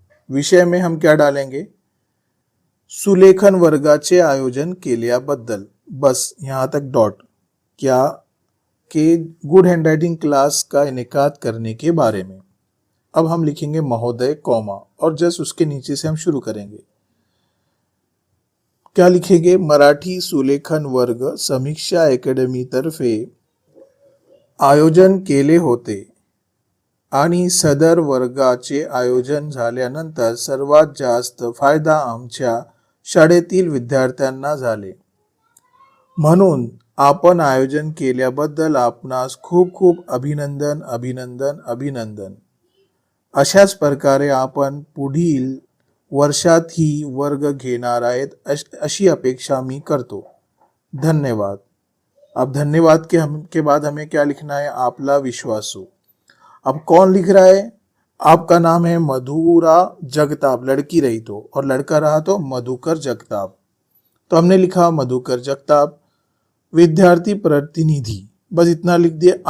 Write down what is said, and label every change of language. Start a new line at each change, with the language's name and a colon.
Hindi: विषय में हम क्या डालेंगे,
Marathi: सुलेखन वर्गाचे आयोजन केल्याबद्दल,
Hindi: बस यहाँ तक डॉट, क्या के गुड हैंडराइटिंग क्लास का इनेकाद करने के बारे में। अब हम लिखेंगे महोदय, कॉमा, और जस्ट उसके नीचे से हम शुरू करेंगे। क्या लिखेंगे?
Marathi: मराठी सुलेखन वर्ग समीक्षा अकॅडमी तर्फे आयोजन केले होते आणि सदर वर्गाचे आयोजन झाल्यानंतर सर्वात जास्त फायदा आमच्या शाळेतील विद्यार्थ्यांना झाले, म्हणून आपण आयोजन केल्याबद्दल आपणास खूप खूप अभिनंदन अभिनंदन अभिनंदन. अशाच प्रकारे आपण पुढील वर्षातही वर्ग घेणार आहेत अशी अपेक्षा मी करतो. धन्यवाद.
Hindi: अब धन्यवाद के बाद हमें क्या लिखना है?
Marathi: आपला विश्वासू.
Hindi: अब कौन लिख रहा है? आपका नाम है मधुरा जगताप, लड़की रही तो, और लड़का रहा तो मधुकर जगताप. तो हमने लिखा मधुकर जगताप, विद्यार्थी प्रतिनिधि. बस इतना लिख दिए.